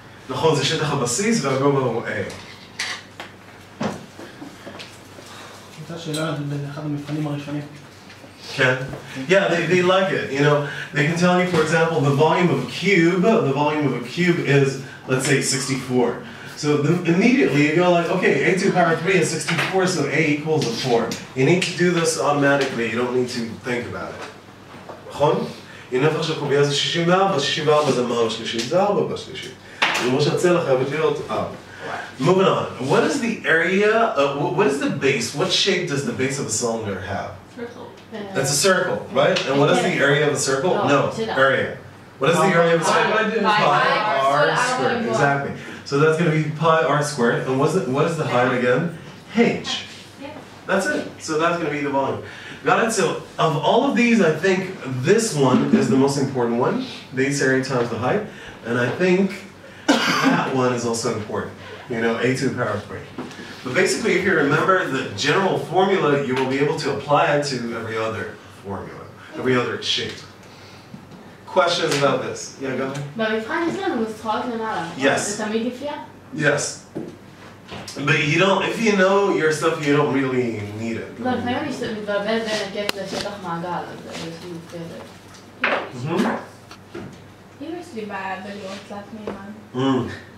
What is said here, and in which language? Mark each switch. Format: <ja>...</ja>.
<he>נכון, זה שטח הבסיס והגובה הוא A. הייתה שאלה באחד המבחנים הראשונים. Ken?</he> <en>Yeah, they like it. You know, they can tell you, for example, the volume of a cube is, let's say, 64. So immediately you go like, okay, A to the power of 3 is 64, so A equals a 4. You need to do this automatically. You don't need to think about it.</en> <he>נכון? נפח של קובייה זה 64, 64 זה מה בשלישית? זה 4 בשלישית. זה מה שהצלע חייבת להיות 4.</he> <en>Moving on. What is the area, what is the base? What shape does the base of a cylinder have? Circle. It's a circle, right? And what is the area of a circle? No, area. What is the area of a circle? Pi r squared, exactly. So that's going to be pi r squared. And what is the height again? H. That's it. So that's going to be the volume. Got it? So of all of these, I think this one is the most important one. Base area times the height. And I think that one is also important. You know, A to the power of 3. But basically, if you remember the general formula, you will be able to apply it to every other formula, every other shape. Questions about this? Yeah, go ahead.</en> <he>במבחן יש לנו נוסחאות למעלה.</he> <en>Yes.</en> <he>זה תמיד יופיע?</he> <en>Yes. But you don't, if you know your stuff, you don't really need it.</en> <he>לא, לפעמים אני מתבלבל בין היקף לשטח מעגל, אז יש לי מופקדת. אמא שלי בעיה בלראות תלת מימן.</he>